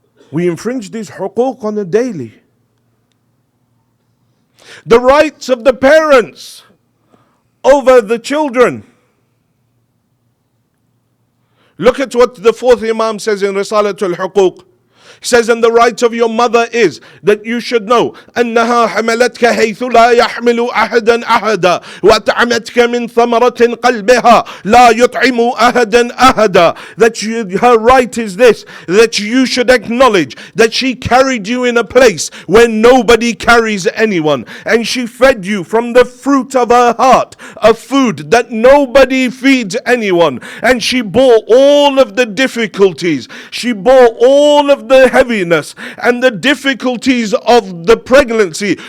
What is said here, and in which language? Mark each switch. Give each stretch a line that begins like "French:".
English: We infringe these huquq on a daily. The rights of the parents over the children. Look at what the fourth Imam says in Risalatul Huquq. He says, and the right of your mother is that you should know
Arabic: أنها حملتك حيث لا يحمل أحدا أحدا وأطعمتك من ثمرة قلبها لا يطعم أحدا أحدا.
English: That her right is this, that you should acknowledge that she carried you in a place where nobody carries anyone, and she fed you from the fruit of her heart, a food that nobody feeds anyone, and she bore all of the difficulties, she bore all of the heaviness and the difficulties of the pregnancy.